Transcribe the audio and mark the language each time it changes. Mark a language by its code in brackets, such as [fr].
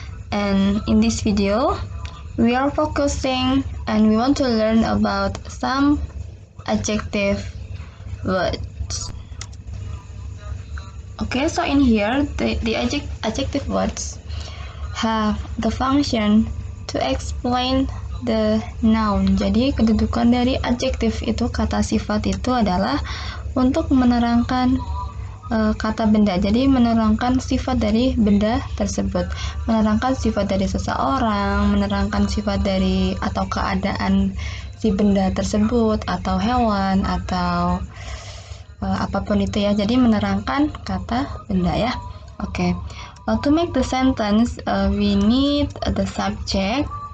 [en] And in this video we are focusing and we want to learn about some adjective words. Okay, so in here the adjective words have the function to explain the noun. [id] Jadi kedudukan dari adjektif itu, kata sifat itu adalah untuk menerangkan kata benda. Jadi menerangkan sifat dari benda tersebut, menerangkan sifat dari seseorang, menerangkan sifat dari atau keadaan si benda tersebut atau hewan atau apapun itu ya. Jadi menerangkan kata benda ya. Oke. [en] To make the sentence we need the subject.